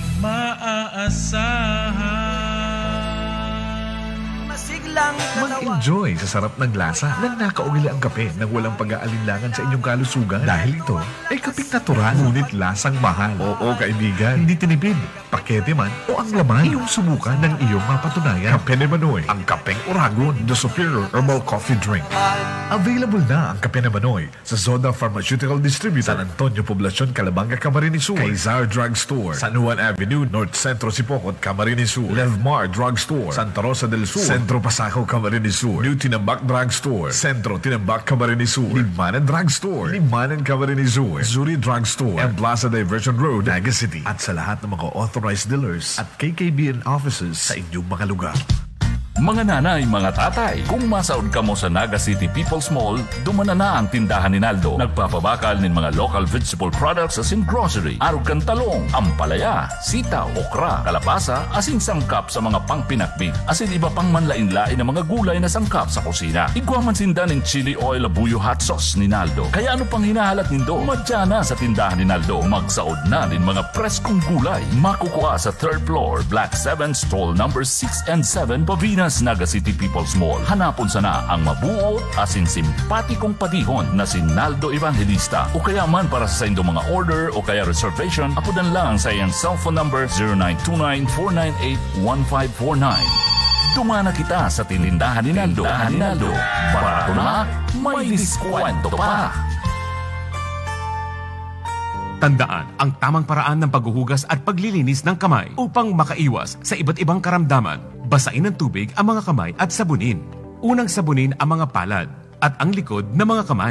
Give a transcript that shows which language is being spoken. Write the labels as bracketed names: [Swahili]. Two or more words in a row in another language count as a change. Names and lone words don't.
[Filipino] Mag-enjoy sa sarap ng lasa ng nakaugili ang kape nang walang pag-aalinlangan sa inyong kalusugan. Dahil ito ay kapeng natural, ngunit lasang mahal. Oo, kaibigan, hindi tinipid, pakete man o ang laman, iyong subukan ng iyong mapatunayan. Kape ni Manoy, ang kapeng Oragon, [English] the superior herbal coffee drink. [Filipino] Available na ang kape ni Manoy sa Zoda Pharmaceutical Distributor, San Antonio Poblacion, Calabanga, Camarines Sur, Kaizar Drug Store, San Juan Avenue, North Centro Sipocot, Camarines Sur, Levmar Drug Store, Santa Rosa del Sur, Centro Pasaco, Camarines Sur, New Tinambak Drug Store, Centro Tinambak, Camarines Sur, Limanan Drug Store, Limanan, Camarines Sur, Zuri Drug Store, and Plaza Diversion Road, Naga City. At sa lahat ng mga [English] authorized dealers [Filipino] at KKBN offices sa inyong mga lugar. [Bikol] Mga nanay, mga tatay, kung masaod ka mo sa Naga City People's Mall, dumana na ang tindahan ni Naldo. Nagpapabakal ng mga [English] local vegetable products as in grocery, [Bikol] arog kang talong, ampalaya, sitaw, okra, kalabasa, asin sangkap sa mga pangpinakbit, asin iba pang manlain-lain ng mga gulay na sangkap sa kusina. Igwaman sinda ng [English] chili oil [Bikol] abuyo [English] hot sauce [Bikol] ni Naldo. Kaya ano pang hinahalat nindo? Madya na sa tindahan ni Naldo. Magsaod na ng mga preskong gulay. Makukuha sa [English] 3rd floor, Black 7, stall number 6 and 7, [Bikol] Pavinas, Naga City People's Mall. Hanapon sana ang mabuot asin simpatikong patihon na si Naldo Evangelista. O kaya man para sa inyong mga order o kaya reservation, apudan lang sa iyang [English] cellphone number [Bikol] 0929-498-1549. Tumana kita sa tinindahan ni Naldo. Barato na, may diskwento pa. [Filipino] Tandaan ang tamang paraan ng paghuhugas at paglilinis ng kamay upang makaiwas sa iba't ibang karamdaman. Basain ng tubig ang mga kamay at sabunin. Unang sabunin ang mga palad at ang likod ng mga kamay.